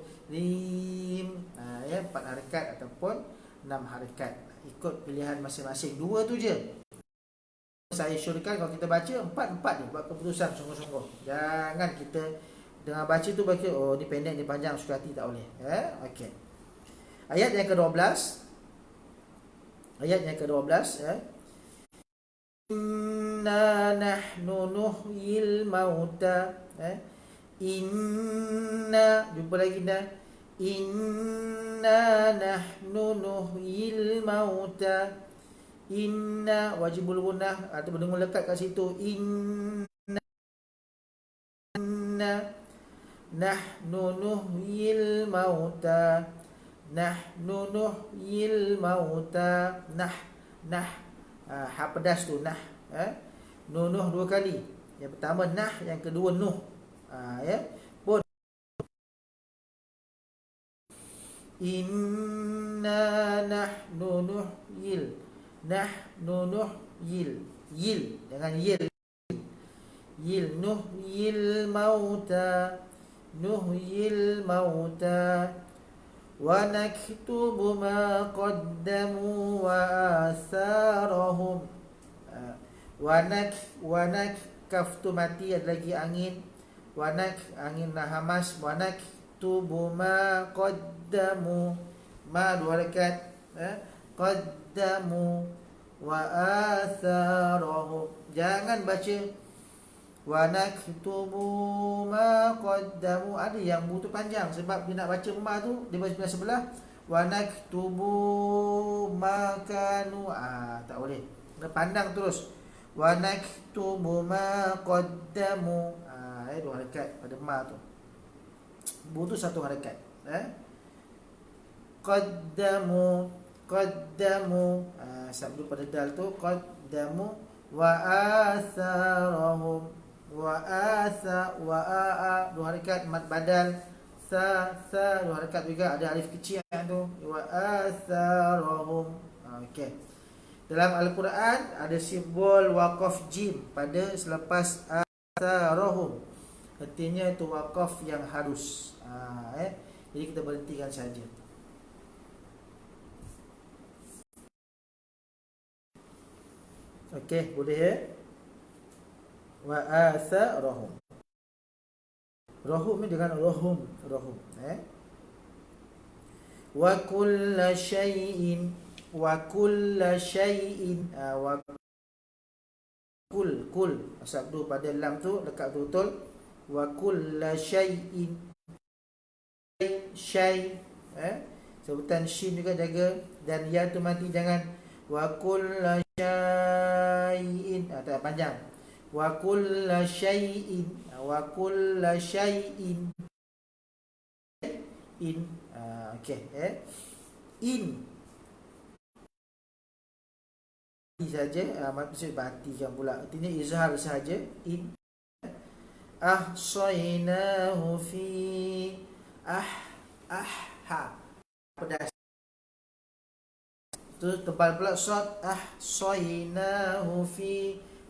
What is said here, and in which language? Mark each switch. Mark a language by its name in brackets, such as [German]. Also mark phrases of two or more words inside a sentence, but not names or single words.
[Malay] Rim, ya, 4 harakat ataupun 6 harakat, ikut pilihan masing-masing. 2 tu je saya syorkan. Kalau kita baca 4 je, buat keputusan sungguh-sungguh. Jangan kita dengar baca tu baca, oh ni pendek ni panjang, suka hati, tak boleh. Okey. Ayat yang ke-12. [Arabic] إنا نحن نحيي الموتى. إنا, [Malay] jumpa lagi dah. [Arabic] إنا نحن نحيي الموتى. [Malay] Inna wajibul gunnah atau berdengung lekat kat situ. [Arabic] إنا نحن نحيي الموتى. نحن نحيي الموتى. [Malay] Nah ha pedas tu, nah. Nuh 2 kali. Yang pertama nah, yang kedua nuh. Ya. Pun [Arabic] إنا نحن نحيي. نحن نحيي. [Malay] Yil, jangan yil. Yil, [Arabic] نحيي الموتى. نحيي الموتى. ونكتب ما قدموا وآثارهم. [Malay] Wanak kaf tu mati, ada lagi angin. Wanak angin hamas. [Arabic] ونكتب ما قدموا. [Malay] Ma dua harakat. [Arabic] قدموا وآثارهم. [Malay] Jangan baca [Arabic] ونكتب ما قدموا. [Malay] Ada yang butuh panjang sebab dia nak baca ma tu dia baca sebelah. [Arabic] ونكتب ما كانوا. [Malay] Tak boleh. Kena pandang terus. [Arabic] ونكتب ما قدموا. [Malay] Dua harakat pada ma tu. Bu tu satu harakat. [Arabic] قدموا قدموا. [Malay] Sabdu pada dal tu [Arabic] قدموا وآثارهم. [Malay] Wa atha wa a dua harakat mad badal. Sa dua harakat juga, ada alif kecil tu. [Arabic] وآثارهم. Okey. [Malay] Dalam Al-Quran ada simbol waqaf jim pada selepas atharahum. Artinya itu waqaf yang harus. Jadi kita berhentikan saja. Okey, boleh ya? [Arabic] وآثارهم. [Malay] Rahum ni dengan rahum. [Arabic] وكل شيء. وكل شيء. [Malay] Wa kul sabdu pada lam tu dekat betul. [Arabic] وكل شيء شيء'. [Malay] Sebutan shin juga jaga. Dan ya tu mati, jangan. [Arabic] وكل شيء. [Malay] Tak panjang. [Arabic] وكل شيء وكل شيء. [Malay] In. Okey. In. Saja. Maksud perhatikan pula. Artinya izhar saja. [Arabic] إن أحصيناه في. [Malay] Ha. Pedas. Tu tebal pula shot. [Arabic] أحصيناه في.